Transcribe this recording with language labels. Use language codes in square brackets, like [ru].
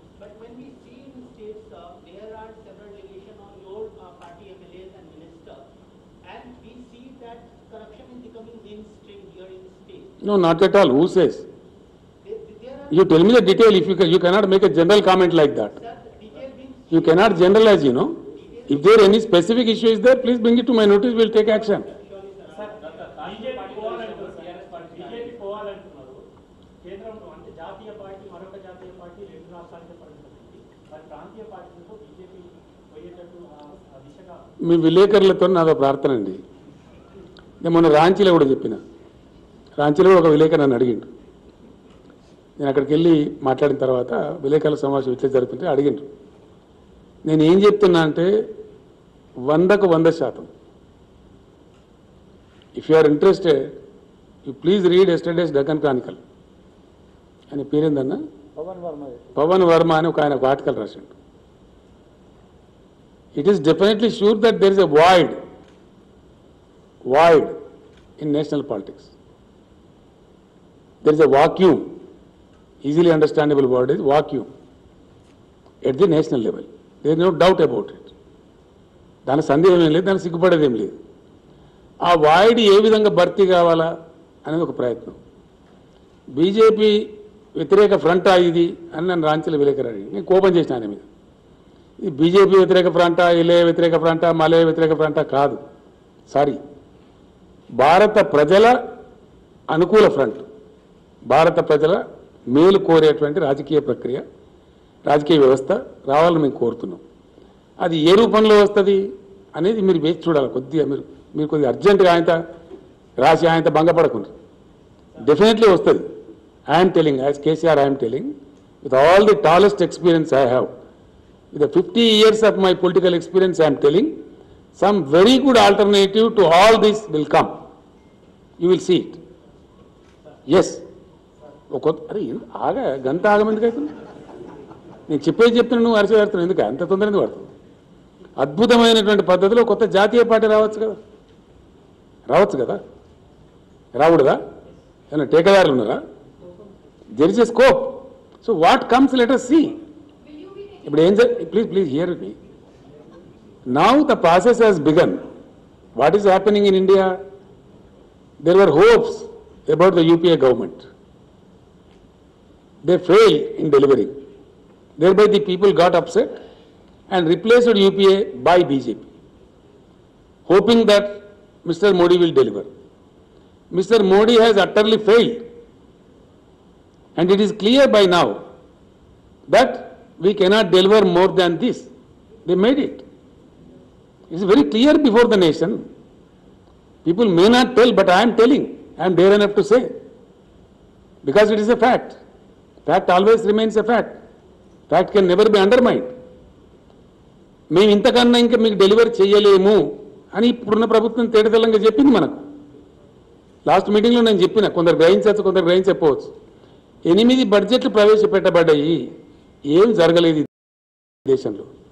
[en] But when we see in states, there are several delegations on your party MLAs and ministers, and we see that corruption is becoming mainstream here in the state. No, not at all. Who says? There are, You tell me the detail. If you cannot make a general comment like that. sir, detail being You cannot generalize, you know. If there any specific issue is there, please bring it to my notice. We'll take action. [te] BJP పోవాలంటున్నారు కేంద్రంలో, అంటే జాతీయ party మరొక జాతీయ party రెండు రాష్ట్రాలకే పరిమితమైంది, మరి ప్రాంతీయ పార్టీలతో బీజేపీ పోయేటట్టు ఆ దిశగా మీ విలేకరులతో నాదో ప్రార్థన అండి. నేను మొన్న రాంచీలో కూడా చెప్పిన, రాంచీలో ఒక విలేకరు నన్ను అడిగిండు. నేను అక్కడికి వెళ్ళి మాట్లాడిన తర్వాత విలేకరుల సమావేశం ఇట్లా జరుగుతుంటే అడిగిండ్రు. నేను ఏం చెప్తున్నా అంటే 100కు 100%. [en] If you are interested, you please read yesterday's Deccan Chronicle. [te] ఆయన పేరేందన్నా, పవన్ వర్మ అని ఒక ఆయన ఒక ఆర్టికల్ రాసిండు. [en] It is definitely sure that there is a void in national politics. There is a vacuum, easily understandable word is vacuum, at the national level. There is no doubt about it. [te] దాని సందేహం ఏం లేదు, దాని సిగ్గుపడేది ఏం లేదు. ఆ void ఏ విధంగా భర్తీ కావాలా అనేది ఒక ప్రయత్నం. బీజేపీ వ్యతిరేక ఫ్రంటా ఇది అని నన్ను రాంచీల విలేకరు అడిగి నేను కోపం చేసిన ఆయన మీద. ఇది బీజేపీ వ్యతిరేక ఫ్రంటా, ఇలే వ్యతిరేక ఫ్రంటా, మలే వ్యతిరేక ఫ్రంటా కాదు. సారీ, భారత ప్రజల అనుకూల ఫ్రంట్, భారత ప్రజల మేలు కోరేటువంటి రాజకీయ ప్రక్రియ, రాజకీయ వ్యవస్థ రావాలని మేము కోరుతున్నాం. అది ఏ రూపంలో వస్తుంది అనేది మీరు వేచి చూడాలి. కొద్దిగా మీరు కొద్దిగా అర్జెంటుగా ఆయనత రాసి ఆయనత భంగపడకుండా డెఫినెట్లీ వస్తుంది. [en] I'm telling, as KCR I'm telling, with all the tallest experience I have, with the 50 years of my political experience, I am telling, some very good alternative to all this will come. You will see it. Yes. [te] అరే ఆగా గంట ఆగమెందుకు అవుతుంది? నేను చెప్పేది చెప్తున్నాను, నువ్వు అరిచి పెడుతున్నావు ఎందుకు? అంత తొందర ఎందుకు పడుతుంది? అద్భుతమైనటువంటి పద్ధతిలో కొత్త జాతీయ పార్టీ రావచ్చు కదా, రావడుదా? ఏమైనా టేకదారులు ఉన్నారా? [en] There is a scope. So what comes let us see. [te] ఇప్పుడు ఏం [en] Please hear me. Now the process has begun. What is happening in India? There were hopes about the UPA government. They failed in delivering. Thereby the people got upset and replaced UPA by BJP, hoping that Mr. Modi will deliver. Mr. Modi has utterly failed, and it is clear by now that we cannot deliver more than this. They made it. It is very clear before the nation. People may not tell, but I am telling. I am dare enough to say, because it is a fact. Fact always remains a fact. Fact can never be undermined. [te] మేము ఇంతకన్నా ఇంకా మీకు delivery చేయలేము అని ఇప్పుడున్న ప్రభుత్వం తేటతెల్లంగా చెప్పింది మనకు. లాస్ట్ మీటింగ్లో నేను చెప్పిన, కొందరు గ్రహించవచ్చు, కొందరు గ్రహించకపోవచ్చు. 8 బడ్జెట్లు ప్రవేశపెట్టబడ్డాయి. ఏం జరగలేదు ఈ దేశంలో.